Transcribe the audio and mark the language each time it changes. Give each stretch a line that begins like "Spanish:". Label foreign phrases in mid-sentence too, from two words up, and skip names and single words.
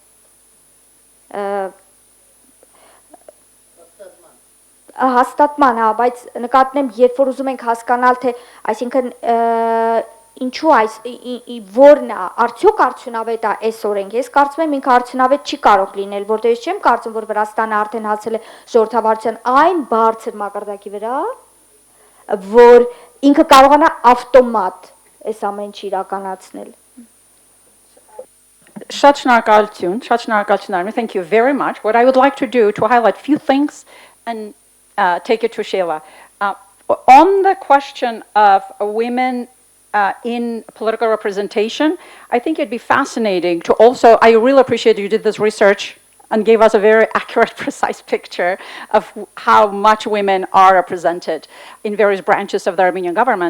Armenian: Հաստատման, հա, բայց նկատնեմ, երբ որ ուզում ենք հասկանալ, թե այսինքն ինչու որն է, արդյոք արդյունավետ է այս օրենք, ես կարծում եմ ինքը արդյունավետ չի կարող լինել, որտեղ ես չեմ կարծում, որ Վրաստանը արդեն հասել է ժողովրդավարության այն բարձր մակարդակի վրա, որ ինքը կարողանա ավտոմատ այս ամեն ինչ իրականացնել։ Շատ շնորհակալություն,
English: Armine. Thank you very much. What I would like to do to highlight a few things and take it to Sheila. On the question of women in political representation, I think it'd be fascinating to also, I really appreciate you did this research and gave us a very accurate, precise picture of how much women are represented in various branches of the Armenian government.